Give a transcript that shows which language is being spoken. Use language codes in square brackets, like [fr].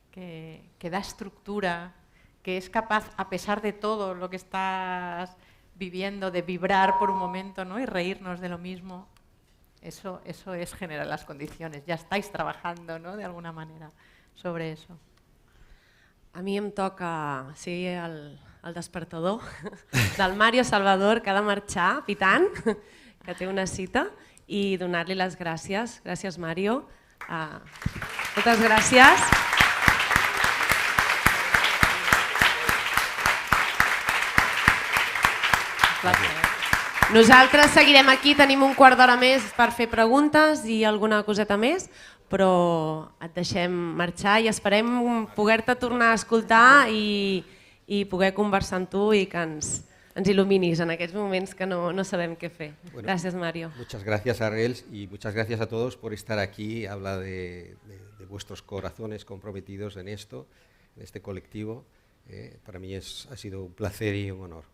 [es] que da estructura, que es capaz, a pesar de todo lo que estás viviendo, de vibrar por un momento, ¿no? Y reírnos de lo mismo. Eso es generar las condiciones. Ya estáis trabajando, ¿no? De alguna manera sobre eso. [ca] A mi em toca ser el despertador del Mario Salvador, que ha de marxar pitant, que té una cita, i donar-li les gràcies. Gràcies, Mario. Moltes gràcies. Nosaltres seguirem aquí, tenim un quart d'hora més per fer preguntes i alguna coseta més, però et deixem marxar i esperem poder-te tornar a escoltar i poder conversar amb tu i que ens iluminis en aquests moments que no sabem què fer. [es] Gracias, Mario. Muchas gracias, Arrels, y muchas gracias a todos por estar aquí. Habla de vuestros corazones comprometidos en esto, en este colectivo. Para mí ha sido un placer y un honor.